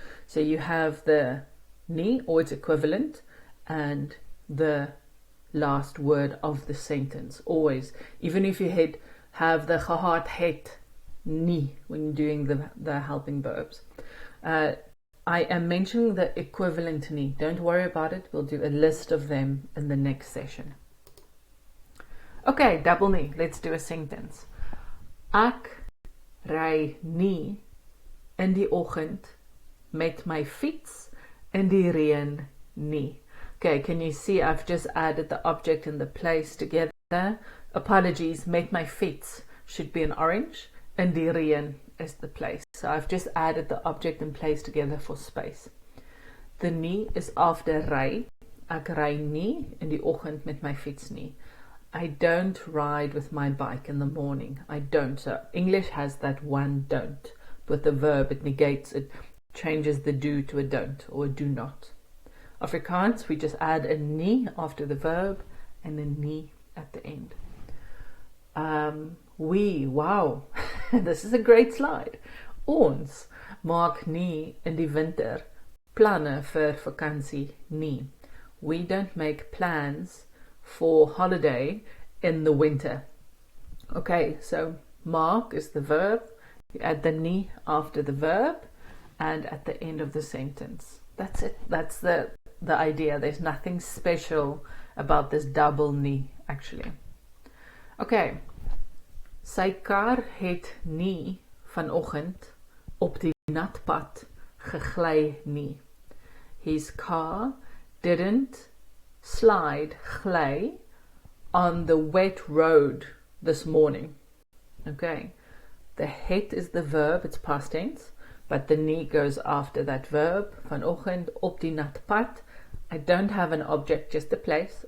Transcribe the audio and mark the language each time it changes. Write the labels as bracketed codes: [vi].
[en] So you have the ni or its equivalent and the last word of the sentence always, even if you have the [af] gehad het nie [en] when you're doing the helping verbs. I am mentioning the equivalent ni. Don't worry about it. We'll do a list of them in the next session. Okay, double ni. Let's do a sentence. [af] Ek ry nie in die oggend met my fiets in die reën nie. [en] Okay, can you see I've just added the object and the place together? Apologies, [af] met my fiets [en] should be an orange and [af] die reën [en] is the place. So I've just added the object and place together for space. The nie is after ry. [af] Ek ry nie in die oggend met my fiets nie. [en] I don't ride with my bike in the morning. I don't. So English has that one don't. With the verb, it negates, it changes the do to a don't or a do not. Afrikaans, we just add a nie after the verb and a nie at the end. Wow, this is a great slide. [af] Ons maak nie in die winter planne vir vakansie nie. [en] We don't make plans for holiday in the winter. Okay, so maak is the verb. You add the nie after the verb and at the end of the sentence. That's it. That's the idea. There's nothing special about this double nie, actually. Okay. [af] Sy kar het nie vanoggend op die nat pad gegly nie. [en] His car didn't gly on the wet road this morning. Okay. The het is the verb, it's past tense, but the nie goes after that verb. [af] Vanoggend op die nat pad. [en] I don't have an object, just a place.